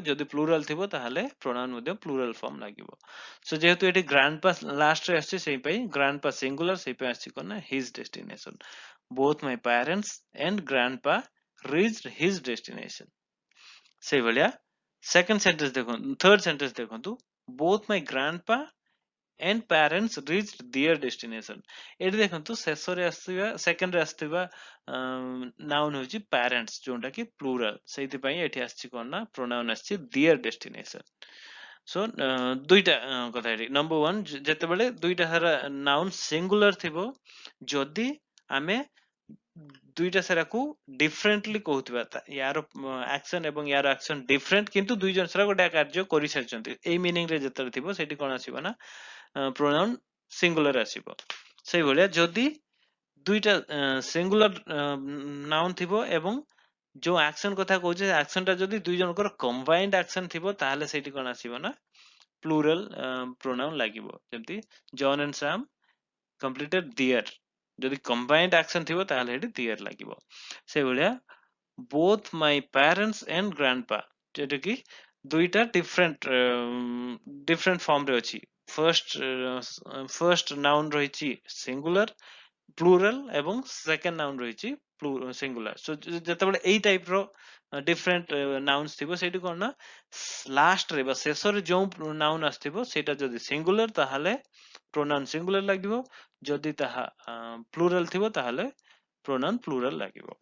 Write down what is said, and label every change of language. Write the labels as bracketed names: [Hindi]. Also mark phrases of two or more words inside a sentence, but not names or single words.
[Odia] ଯଦି ପ୍ଲୁରାଲ ଥିବ ତାହେଲେ ପ୍ରୋନାଉନ ମଧ୍ୟ [English] plural form [Odia] ଲାଗିବ। ସୋ ଯେହେତୁ ଏଠି ଗ୍ରାଣ୍ଡପା ଲାଷ୍ଟ ରେ ଆସିଛି ସେଇ ପାଇଁ ଗ୍ରାଣ୍ଡପା ସିଙ୍ଗୁଲାର, ସେଇ ପାଇଁ ଆସିଛି କଣ ନା [English] his destination. both my parents and grandpa reached his destination. [Odia] ସେଇଭଳିଆ [English] second sentence [Odia] ଦେଖନ୍ତୁ, [English] third sentence [Odia] ଦେଖନ୍ତୁ [English] both my grandpa and parents reached their destination. [Odia] ଏଠି ଦେଖନ୍ତୁ ଶେଷରେ ଆସିଥିବା ସେକେଣ୍ଡ ରେ ଆସିଥିବା noun ହଉଛି parents ଯୋଉଟା କି plural, ସେଇଥିପାଇଁ ଏଠି ଆସିଛି କଣ ନା [English] pronoun ଆସିଛି their destination। [Odia] so ଦୁଇଟା କଥା ଏଠି [English] number one [Odia] ଯେତେବେଳେ ଦୁଇଟା ସାରା [English] noun singular [Odia] ଥିବ, ଯଦି ଆମେ ଦୁଇଟା ସାରାକୁ ଡିଫରେଣ୍ଟଲି କହୁଥିବା ୟାର ଆକ୍ସନ ଏବଂ ୟାର ଆକ୍ସନ ଡିଫରେଣ୍ଟ କିନ୍ତୁ ଦୁଇ ଜଣ ସାରା ଗୋଟେ କାର୍ଯ୍ୟ କରିସାରିଛନ୍ତି, ଏଇ ମିନିଂ ରେ ଯେତେବେଳେ ଥିବ ସେଠି କଣ ଆସିବ ନା [English] pronoun singular [Odia] ଆସିବ। ସେଇଭଳିଆ ଯଦି ଦୁଇଟା [English] singular noun [Odia] ଥିବ ଏବଂ ଯୋଉ ଆକ୍ସନ କଥା କହୁଛେ ଆକ୍ସନ ଟା ଯଦି ଦୁଇ ଜଣଙ୍କର [English] combined action [Odia] ଥିବ ତାହେଲେ ସେଇଠି କଣ ଆସିବ ନା [English] plural pronoun [Odia] ଲାଗିବ। ଯେମିତି [English] John and Sam completed their, [Odia] ଯଦି [English] combined action [Odia] ଥିବ ତାହେଲେ ଏଠି their ଲାଗିବ। ସେଇଭଳିଆ [English] both my parents and grandpa [Odia] ଯୋଉଟା କି ଦୁଇଟା [English] different form [Odia] ରେ ଅଛି। [English] first noun [Odia] ରହିଛି [English] singular plural [Odia] ଏବଂ [English] second noun [Odia] ରହିଛି ସିଙ୍ଗୁଲାର। ସୋ ଯେତେବେଳେ [English] this type of different nouns [Odia] ଥିବ ସେଇଠି କଣ ନା ଲାଷ୍ଟରେ ବା ଶେଷରେ ଯୋଉ ନାଉନ ଆସିଥିବ ସେଇଟା ଯଦି ସିଙ୍ଗୁଲାର ତାହେଲେ [English] pronoun singular [Odia] ଲାଗିବ, ଯଦି ତାହା ପ୍ଲୁରାଲ ଥିବ ତାହେଲେ [English] pronoun plural [Odia] ଲାଗିବ।